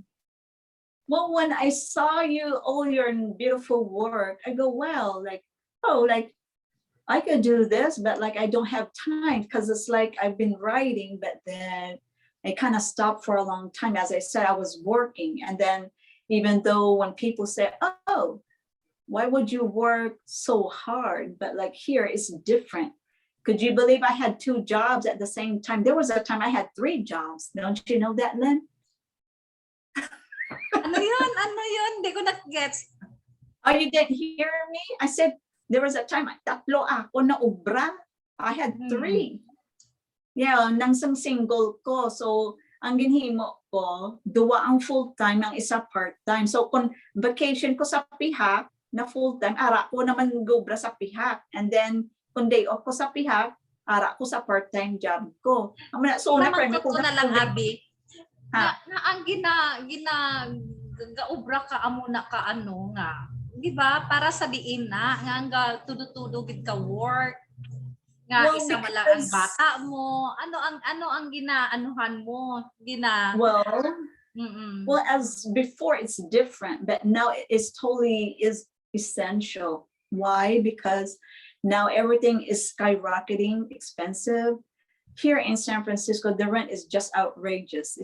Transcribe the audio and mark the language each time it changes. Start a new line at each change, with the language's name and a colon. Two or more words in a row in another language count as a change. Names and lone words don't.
English: Well, when I saw all your beautiful work, I go, well, like I could do this, but like I don't have time, because it's like I've been writing, but then I kind of stopped for a long time. As I said, I was working, and then even though when people say, "Oh, why would you work so hard? But like here, it's different. Could you believe I had 2 jobs at the same time? There was a time I had 3 jobs. Don't you know that, Lynn?
Filipino: Ano yun? Ano yun? Hindi ko na-gets.
English: Oh, you didn't hear me? I said, there was a time,
Hiligaynon: tatlo ako na ubra.
English: I had 3. Yeah,
Hiligaynon: nang single ko. So, ang ginhimo ko, 2 ang full-time, ang isa part-time. So, kung vacation ko sa Pihak, na full-time, ara ko naman gubra sa Pihak.
English: And then,
Hiligaynon: kung day off ko sa Pihak, ara ko sa part-time job ko.
English: So,
Hiligaynon: Namangkot ko na lang, Abi. Ha? Na ang gaubra ka amo na ka ano nga. Di ba? Para sa diin na nga tudo-tudo gid ka work. Nga Well, isa mala ang bata mo. Ano ang ginaanuhan mo?
English: Well, as before it's different, but now it's totally is essential. Why? Because now everything is skyrocketing expensive. Here in San Francisco, the rent is just outrageous.